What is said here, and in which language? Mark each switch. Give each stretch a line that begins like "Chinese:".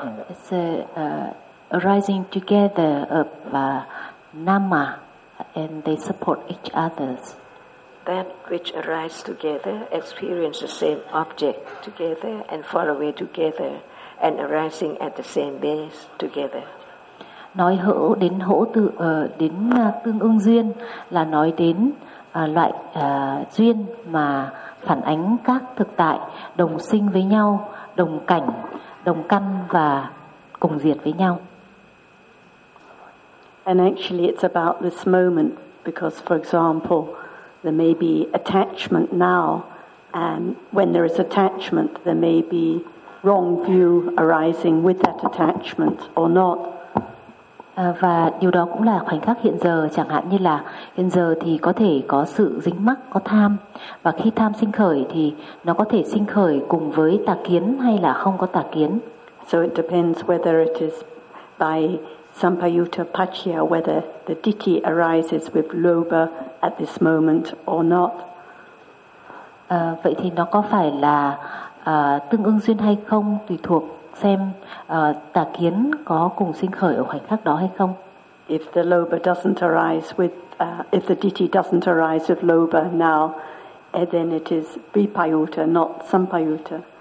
English: It's arising together of nama and they support each others. That which arises together experience the same object together and fall away together and arising at the same base together.
Vietnamese: Nói hỗ đến hỗ tự đến tương ứng duyên là nói đến loại duyên mà phản ánh các thực tại đồng sinh với nhau, đồng cảnh, đồng căn và cùng diệt với nhau.
English: And actually it's about this moment because for example there may be attachment now and when there is attachment there may be wrong view arising with that attachment or not.
Vietnamese: Và điều đó cũng là khoảnh khắc hiện giờ, chẳng hạn như là hiện giờ thì có thể có sự dính mắc, có tham, và khi tham sinh khởi thì nó có thể sinh khởi cùng với tà kiến hay là không có tà kiến.
English: So it depends whether it is by sampayuttapaccaya, whether the ditti arises with lobha at this moment or not.
Vietnamese: Vậy thì nó có phải là tương ứng duyên hay không tùy thuộc xem tà kiến có cùng sinh khởi ở khoảnh khắc đó hay không.
English: If the lobha doesn't arise with if the ditti doesn't arise with lobha now, then it is vipayuta, not sampayuta.